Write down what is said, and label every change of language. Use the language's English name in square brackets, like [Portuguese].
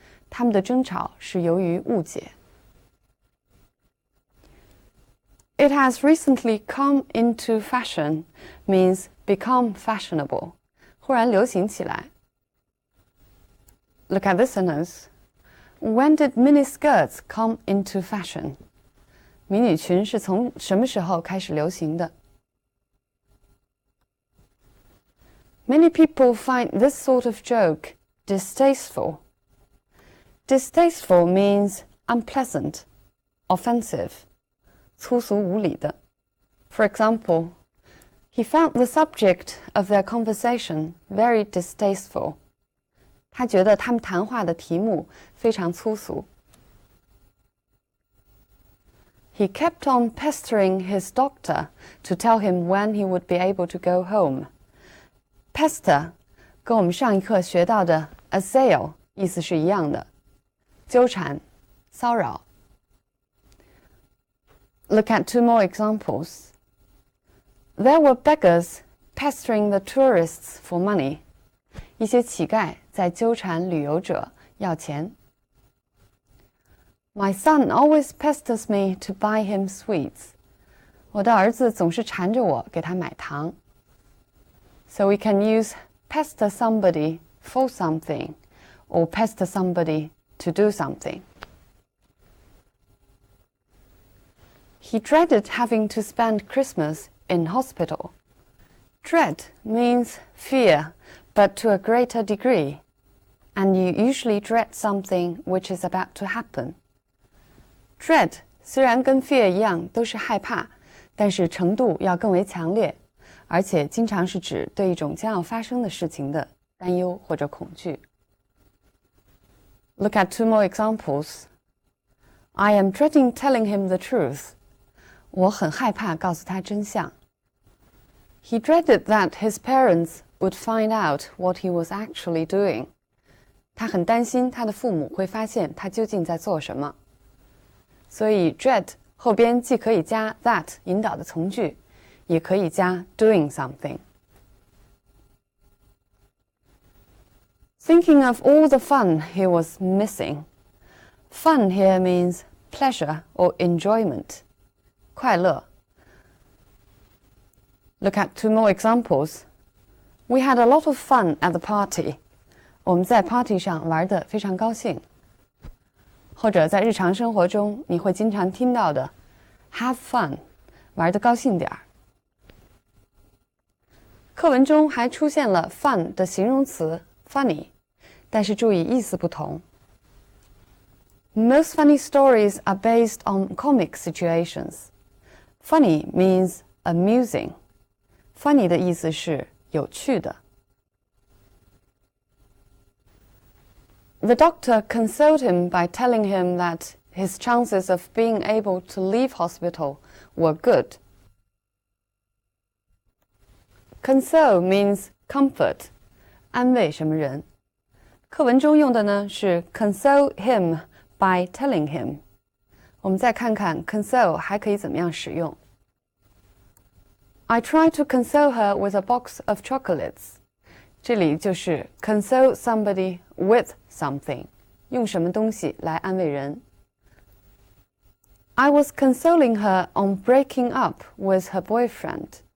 [Chinese] 他们的争吵是由于误解。 [English] It has recently come into fashion means become fashionable. [Chinese] 忽然流行起来。 [English] Look at this sentence. When did miniskirts come into fashion? [Chinese] 迷你裙是从什么时候开始流行的？ [English] Many people find this sort of joke distasteful. Distasteful means unpleasant, offensive, [Chinese] 粗俗无礼的。 [English] For example, he found the subject of their conversation very distasteful. [Chinese] 他觉得他们谈话的题目非常粗俗。 [English] He kept on pestering his doctor to tell him when he would be able to go home. [Chinese] Pester 跟我们上一课学到的 assail 意思是一样的，纠缠、骚扰。 [English] Look at two more examples. There were beggars pestering the tourists for money. [Chinese] 一些乞丐在纠缠旅游者要钱。 [English] My son always pesters me to buy him sweets. [Chinese] 我的儿子总是缠着我给他买糖。 [English] So we can use pester somebody for something or pester somebody to do something. He dreaded having to spend Christmas in hospital. Dread means fear, but to a greater degree. And you usually dread something which is about to happen. [Chinese] Dread 虽然跟 fear 一样都是害怕，但是程度要更为强烈，而且经常是指对一种将要发生的事情的担忧或者恐惧。 [English] Look at two more examples. I am dreading telling him the truth. [Chinese] 我很害怕告诉他真相。 [English] He dreaded that his parents would find out what he was actually doing. [Chinese] 他很担心他的父母会发现他究竟在做什么。所以 dread 后边既可以加 that 引导的从句，也可以加 doing something。 [English] Thinking of all the fun he was missing. Fun here means pleasure or enjoyment. [Chinese] 快乐。 [English] Look at two more examples. We had a lot of fun at the party. [Chinese] 我们在 party 上玩得非常高兴。或者在日常生活中，你会经常听到的 have fun， 玩得高兴点儿。课文中还出现了 fun 的形容词 funny， 但是注意意思不同。 [English] Most funny stories are based on comic situations. Funny means amusing. [Chinese] Funny 的意思是有趣的。 [English] The doctor consoled him by telling him that his chances of being able to leave hospital were good. Console means comfort, [Chinese] 安慰什么人。课文中用的呢是 [English] console him by telling him。 [Chinese] 我们再看看 console 还可以怎么样使用。 [English] I tried to console her with a box of chocolates. [Chinese] 这里就是 [English] console somebody with something， [Chinese] 用什么东西来安慰人。 [English] I was consoling her on breaking up with her boyfriend.